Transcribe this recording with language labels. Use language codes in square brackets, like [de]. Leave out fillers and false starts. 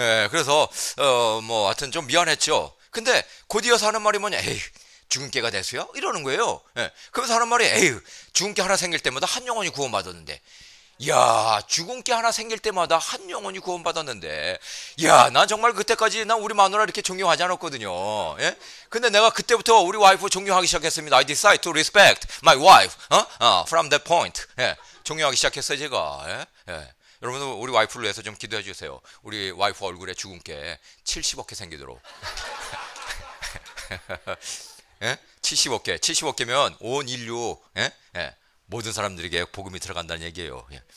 [ko] 그래서, 하여튼 좀 미안했죠. 근데 곧 이어서 하는 말이 뭐냐. 에이. 주근깨가 됐어요? 이러는 거예요. 그러면서 하는 말이 주근깨 하나 생길 때마다 한 영혼이 구원받았는데 야 주근깨 하나 생길 때마다 한 영혼이 구원받았는데 난 정말 그때까지 난 우리 마누라 이렇게 존경하지 않았거든요. 근데 내가 그때부터 우리 와이프 존경하기 시작했습니다. [en] I decide to respect my wife from that point. [ko] 존경하기 시작했어요 제가. 여러분들 우리 와이프를 위해서 좀 기도해 주세요. 우리 와이프 얼굴에 주근깨 70억 개 생기도록. 70억개면 온 인류 모든 사람들에게 복음이 들어간다는 얘기예요.